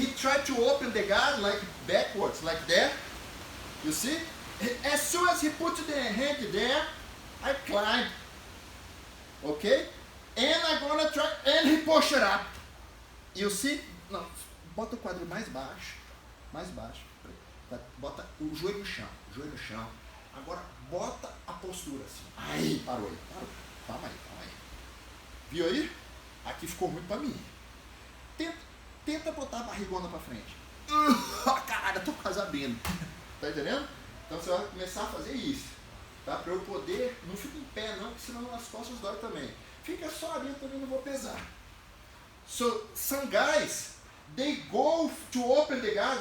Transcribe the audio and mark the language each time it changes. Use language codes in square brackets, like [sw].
[en] He tried to open the guard like backwards, like that. You see? As soon as he put the hand there, I climbed. Okay? And I'm gonna try, and he pushed it up. You see? [pt] Não, bota o quadril mais baixo. Mais baixo. Bota o joelho no chão. O joelho no chão. Agora bota a postura assim. Aí, parou aí. Parou. Calma aí. Viu aí? Aqui ficou ruim pra mim. Tenta botar a barrigona pra frente. Caralho, eu tô quase abrindo. Tá entendendo? Então você vai começar a fazer isso. Tá? Pra eu poder. Não fica em pé não, porque senão as costas dói também. Fica só ali, eu também não vou pesar. [en] So, some guys, they go to open the guard.